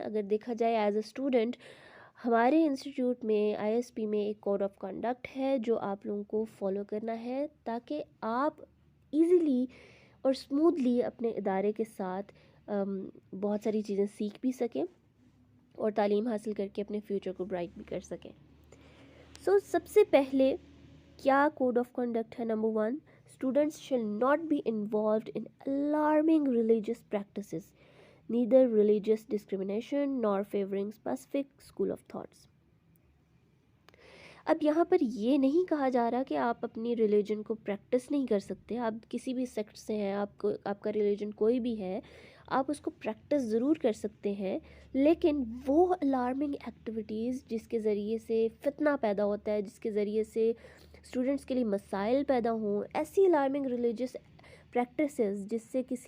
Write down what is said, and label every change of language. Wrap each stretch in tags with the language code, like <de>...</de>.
<ur>اگر دیکھا جائے</ur> <en>as a student,</en> <ur>ہمارے انسٹیٹیوٹ میں ISP میں ایک کوڈ آف کنڈکٹ ہے جو آپ لوگوں کو فالو کرنا ہے تاکہ آپ ایزیلی اور اسموتھلی اپنے ادارے کے ساتھ بہت ساری چیزیں سیکھ بھی سکیں اور تعلیم حاصل کر کے اپنے فیوچر کو برائٹ بھی کر سکیں. سو سب سے پہلے کیا کوڈ آف کنڈکٹ ہے؟ Number 1،</ur> <en>students shall not be involved in alarming religious practices, neither religious discrimination nor favoring specific school of thoughts.</en> <ur>اب یہاں پر یہ نہیں کہا جا رہا کہ آپ اپنی ریلیجن کو پریکٹس نہیں کر سکتے. آپ کسی بھی سیکٹ سے ہیں، آپ کا ریلیجن کوئی بھی ہے، آپ اس کو پریکٹس ضرور کر سکتے ہیں، لیکن وہ الارمنگ ایکٹیویٹیز جس کے ذریعے سے فتنہ پیدا ہوتا ہے، جس کے ذریعے سے اسٹوڈنٹس کے لیے مسائل پیدا ہوں، ایسی الارمنگ ریلیجیس پریکٹسز جس سے</ur>